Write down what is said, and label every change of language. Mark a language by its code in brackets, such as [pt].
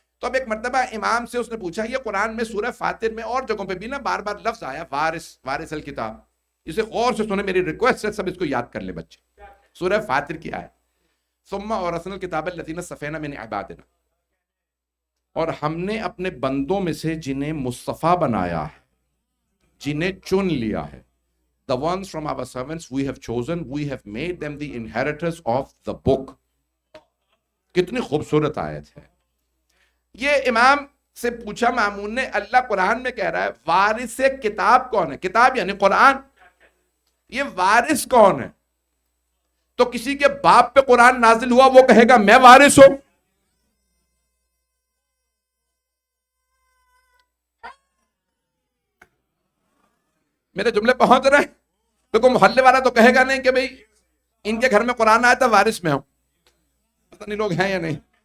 [ur] تو اب ایک مرتبہ امام سے اس نے پوچھا، یہ قرآن میں سورہ فاطر میں اور جگہوں پہ بھی نا بار بار لفظ آیا وارث، وارث الکتاب. اسے غور سے سنیں، میری ریکویسٹ ہے سب اس کو یاد کر لیں بچے. سورہ فاطر کی آیت، [ar] ثم اورثنا الکتاب الذین اصطفینا من عبادنا، [ur] اور ہم نے اپنے بندوں میں سے جنہیں مصطفیٰ بنایا ہے، جنہیں چن لیا ہے. [en] The ones from our servants we have chosen, we have made them the inheritors of the book. [ur] کتنی خوبصورت آیت ہے. یہ امام سے پوچھا مامون نے، اللہ قرآن میں کہہ رہا ہے وارث کتاب کون ہے؟ کتاب یعنی قرآن. یہ وارث کون ہے؟ تو کسی کے باپ پہ قرآن نازل ہوا وہ کہے گا میں وارث ہوں؟ میرے جملے پہنچ رہے ہیں؟ تو کوئی محلے والا تو کہے گا نہیں کہ بھئی ان کے گھر میں قرآن آیا تھا وارث میں ہوں. پتہ نہیں لوگ ہیں یا نہیں.